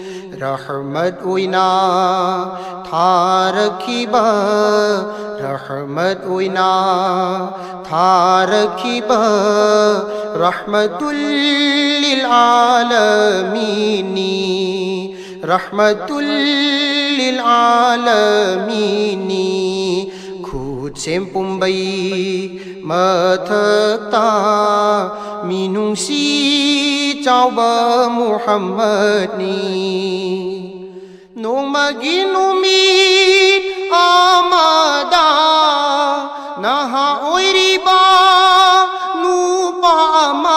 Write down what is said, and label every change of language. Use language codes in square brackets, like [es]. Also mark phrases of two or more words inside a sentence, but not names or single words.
[mni] Rahmat uina tharakhiba Rahmat uina tharakhiba [ar] رحمة للعالمين رحمة للعالمين [mni] Khutsen pumbai mathakta minungsi chauba Muhammad ni Nung maginumit amada naha oiriba nupa ama